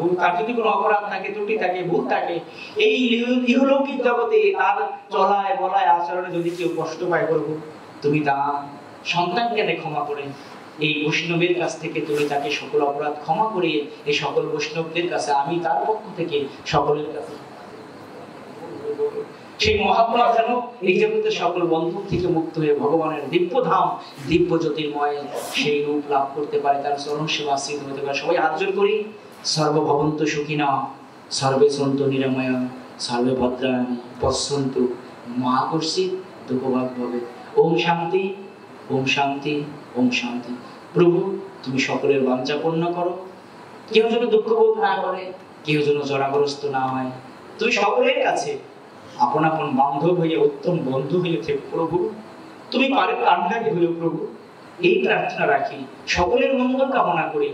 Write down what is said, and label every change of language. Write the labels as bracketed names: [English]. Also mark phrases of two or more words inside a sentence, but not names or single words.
[Bangla] তার যদি কোনো অপরাধ থাকে, ত্রুটি থাকে, ভুল থাকে, এই ইহলৌকিক জগতে তার চলায় বলায় আচরণে যদি কেউ কষ্ট পায় প্রভু, তুমি তা সন্তানকে ক্ষমা করে এই বৈষ্ণবের কাছ থেকে তুমি তাকে সকল অপরাধ ক্ষমা করিয়ে এই সকল বৈষ্ণবদের কাছে, আমি তার পক্ষ থেকে সকলের কাছে সেই মহাত্মা যেন এই জগতের সকল বন্ধন থেকে মুক্ত হয়ে ভগবানের দিব্য ধাম, দিব্য জ্যোতির্ময় সেই রূপ লাভ করতে পারে, তার চরণ সেবা আশ্রিত হতে পারে। সবাই হাত জোড় করি। [Sanskrit] সর্বভবন্তু সুখিনঃ, সর্বে সন্তু নিরাময়া, সর্বে ভদ্রাণি পশ্যন্তু মা কর্ষিৎ দুঃখভাগ ভবে। ওম শান্তি, ওম শান্তি, ওম শান্তি। [Bangla] প্রভু তুমি সকলের বাঞ্ছা পূর্ণ করো, কেউ যেন দুঃখ বোধ না করে, কেউ যেন জরাগ্রস্ত না হয়। তুমি সকলের কাছে আপন আপন বান্ধব হইয়া, উত্তম বন্ধু হইয়া থেকে প্রভু, তুমি পারের কান্ডারি হইও প্রভু, এই প্রার্থনা রাখি, সকলের মঙ্গল কামনা করি।